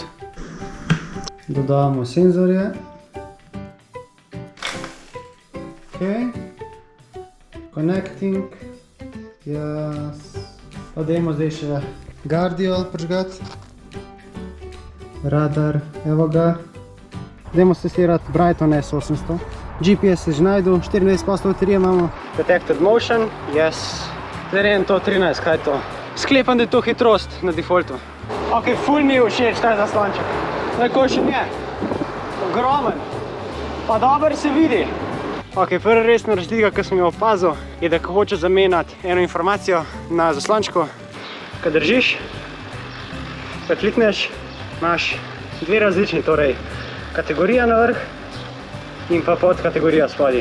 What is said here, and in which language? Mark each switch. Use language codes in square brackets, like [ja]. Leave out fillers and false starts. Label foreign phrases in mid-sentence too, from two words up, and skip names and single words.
[sl] Dodamo senzorje. [en] Connecting. [sl] Pa dajmo zdaj še Guardiol prižgati. Radar, evo ga. Dajmo testirati Brighton S800. GPS je že najdel, 24% baterije imamo. [en] Detected motion, yes. [sl] Zdaj to 13, kaj je to? Sklepam, da je to hitrost na defaultu. Ok, ful mi je všeč ta zaslonček. Najkošen je. Ogromen. Pa dober se vidi. Ok, prva resna razlika, ki sem jo opazil, je, da ko hočeš zamenjati eno informacijo na zaslončku, ko držiš, ko klikneš, imaš dve različni, torej kategorija na vrh in pa podkategorija spodaj.